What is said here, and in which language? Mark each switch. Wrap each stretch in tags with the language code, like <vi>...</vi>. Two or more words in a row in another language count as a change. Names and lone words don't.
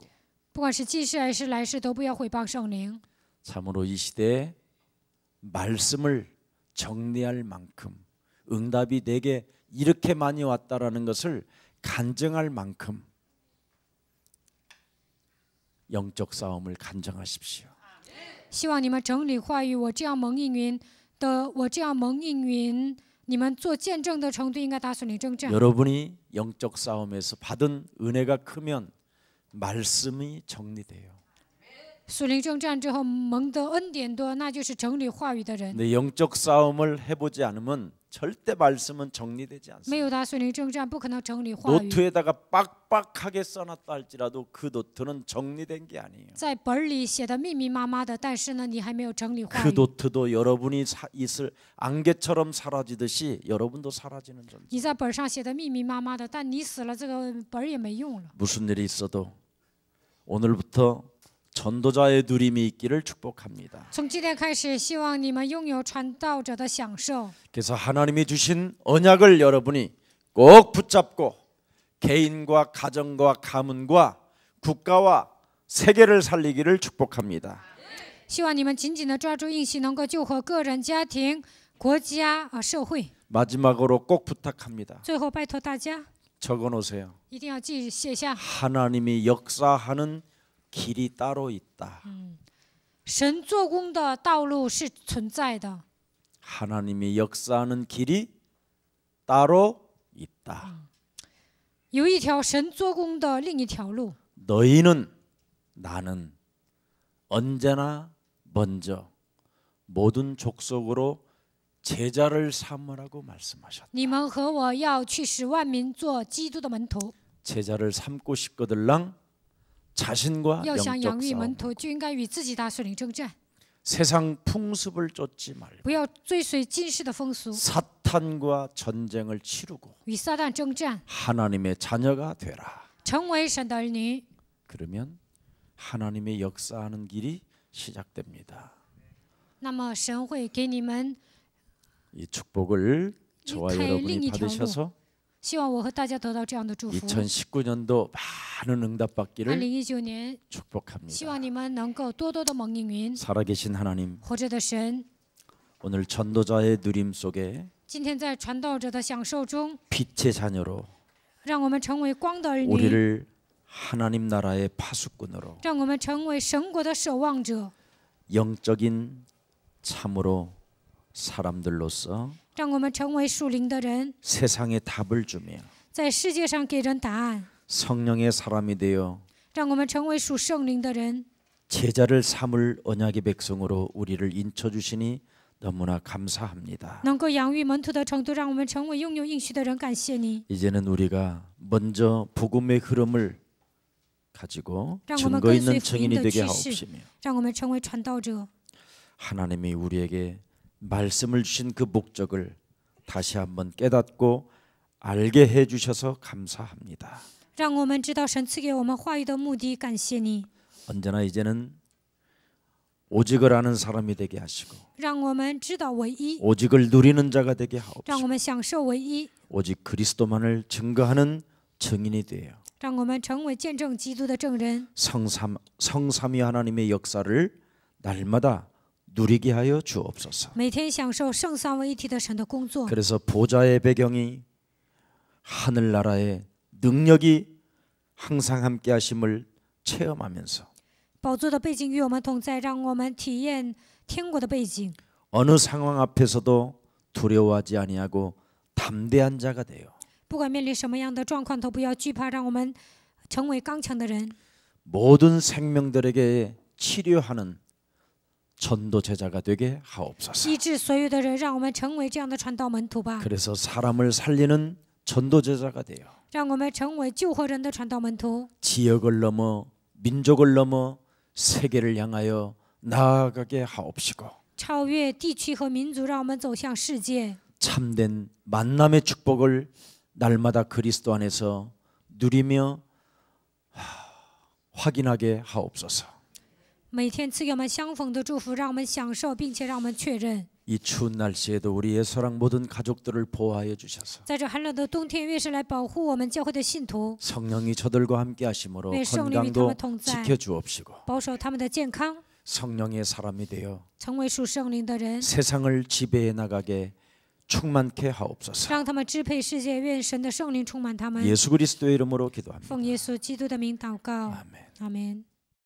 <zh>不管是今世还是来世，都不要毁谤圣灵。</zh> <ko>참으로 이 시대에 말씀을 정리할 만큼 응답이 내게 이렇게 많이 왔다라는 것을 간증할 만큼 영적 싸움을 간증하십시오.</ko> <zh>希望你们整理话语，我这样蒙应允，你们做见证的程度应该打属灵征战。</zh> <ko>여러분이 영적 싸움에서 받은 은혜가 크면 말씀이 정리돼요.</ko> <zh>属灵征战之后蒙得恩典多，那就是整理话语的人。</zh> <ko>근데 영적 싸움을 해보지 않으면 절대 말씀은 정리되지</ko> <zh>没</zh> <ko>않습니다.</ko> <zh>有打属灵征战，不可能整理话语。</zh> <ko>노트에다가 빡빡하게 써놨다 할지라도 그 노트는 정리된 게 아니에요.</ko> <zh>在本里写的密密麻麻的，但是呢，你还没有整理话</zh> <ko>그</ko> <zh>语。</zh> <ko>노트도 여러분이 있을 안개처럼 사라지듯이 여러분도 사라지는 존재.</ko> <zh>你在本上写的密密麻麻的，但你死了，这个本也没用了。</zh> <ko>무슨 일이 있어도 오늘부터 전도자의 누림이 있기를 축복합니다.</ko> <zh>从今天开始，希望你们拥有传道者的享受。</zh> <ko>그래서 하나님이 주신 언약을 여러분이 꼭 붙잡고 개인과 가정과 가문과 국가와 세계를 살리기를 축복합니다.</ko> <zh>希望你们紧紧地抓住应许，能够救活个人、家庭、国家社会。</zh> <ko>마지막으로 꼭 부탁합니다.</ko> <zh>最后，拜托大家</zh> <ko>적어놓으세요.</ko> <zh>一定要写下，</zh> <ko>하나님이 역사하는 길이 따로 있다.</ko> <zh>神做工的道路是存在的，</zh> <ko>하나님이 역사하는 길이 따로 있다.</ko> <zh>有一条神做工的另一条路。</zh> <ko>너희는 나는 언제나 먼저 모든 족속으로 제자를 삼으라고 말씀하셨다.</ko> <zh>你们和我要去使万民做基督的门徒，</zh> <ko>제자를 삼고 싶거들랑 자신과</ko> <zh>要想养</zh> <ko>영적</ko> <zh>育</zh> <ko>싸움,</ko> <zh>门徒，就应该与自己打属灵征战，</zh> <ko>세상 풍습을 쫓지 말고</ko> <zh>不要追随今世的风俗，</zh> <ko>사탄과 전쟁을 치르고</ko> <zh>与撒旦征战，</zh> <ko>하나님의 자녀가 되라.</ko> <zh>成为神的儿女。</zh> <ko>그러면 하나님의 역사하는 길이 시작됩니다.</ko> <zh>那么神会给你们，</zh> <ko>이 축복을 저와 이탈 여러분이 링이 받으셔서</ko> <zh>希望我和大家得到这样的祝福。</zh> <ko>2019년도 많은 응답 받기를</ko> <zh>2019年，</zh> <ko>축복합니다.</ko> <zh>希望你们能够多多的蒙应允。</zh> <ko>살아계신 하나님,</ko> <zh>活着的神，</zh> <ko>오늘 전도자의 누림 속에</ko> <zh>今天在传道者的享受中，</zh> <ko>빛의 자녀로</ko> <zh>让我们成为光的儿女，</zh> <ko>우리를 하나님 나라의 파수꾼으로</ko> <zh>让我们成为神国的守望者，</zh> <ko>영적인 참으로 사람들로서</ko> <zh>让我们成为属灵的人，</zh> <ko>세상에 답을 주며</ko> <zh>在世界上给人答案，</zh> <ko>성령의 사람이 되어</ko> <zh>让我们成为属圣灵的人，</zh> <ko>제자를 삼을 언약의 백성으로 우리를 인쳐주시니 너무나 감사합니다.</ko> <zh>能够养育门徒的程度，让我们成为拥有应许的人。感谢你，</zh> <ko>이제는 우리가 먼저 복음의 흐름을 가지고 그러면 증거 있는 그 증인이</ko> <zh>福音的</zh> <ko>되게</ko> <zh>趋势</zh> <ko>하옵시며</ko> <zh>让我们成为传道者。</zh> <ko>하나님이 우리에게 말씀을 주신 그 목적을 다시 한번 깨닫고 알게 해주셔서 감사합니다.</ko> <zh>让我们知道神赐给我们话语的目的。感谢你，</zh> <ko>언제나 이제는 오직을 아는 사람이 되게 하시고</ko> <zh>让我们知道唯一，</zh> <ko>오직을 누리는 자가 되게</ko> <zh>让</zh> <ko>하옵시고</ko> <zh>我们享受唯一，</zh> <ko>오직 그리스도만을 증거하는 증인이 되어</ko> <zh>让我们成为见证基督的证人。</zh> <ko>성삼위 하나님의 역사를 날마다 누리게 하여 주옵소서.</ko> <zh>每天享受圣三位一体的神的工作，</zh> <ko>그래서 보좌의 배경이 하늘나라의 능력이 항상 함께 하심을 체험하면서</ko> <zh>宝座的背景与我们同在，让我们体验天国的背景。</zh> <ko>어느 상황 앞에서도 두려워하지 아니하고 담대한 자가 되어</ko> <zh>不管面临什么样的状况，都不要惧怕，让我们成为刚强的人，</zh> <ko>모든 생명들에게 치료하는 전도 제자가 되게 하옵소서.</ko> <zh>医治所有的人，让我们成为这样的传道门徒吧，</zh> <ko>그래서 사람을 살리는 전도 제자가 되어</ko> <zh>让我们成为救活人的传道门徒，</zh> <ko>지역을 넘어 민족을 넘어 세계를 향하여 나아가게 하옵시고</ko> <zh>超越地区和民族，让我们走向世界。</zh> <ko>참된 만남의 축복을 날마다 그리스도 안에서 누리며 확인하게 하옵소서.</ko> <zh>每天赐给我们相逢的祝福，让我们享受，并且让我们确认。</zh> <ko>이 추운 날씨에도 우리의 사랑 모든 가족들을 보호하여 주셔서</ko> <zh>在这寒冷的冬天，越是来保护我们教会的信徒，</zh> <ko>성령이 저들과 함께 하심으로 네, 성령이 건강도</ko> <zh>他们同在。</zh> <ko>지켜주옵시고</ko> <zh>保守他们的健康，</zh> <ko>성령의 사람이 되어</ko> <zh>成为属圣灵的人，</zh> <ko>세상을 지배해 나가게 충만케 하옵소서.</ko> <zh>让他们支配世界。愿神的圣灵充满他们。</zh> <ko>예수 그리스도의 이름으로 기도합니다.</ko> <zh>奉耶稣基督的名祷告，</zh> <ko>아멘.</ko> <zh>阿门。</zh>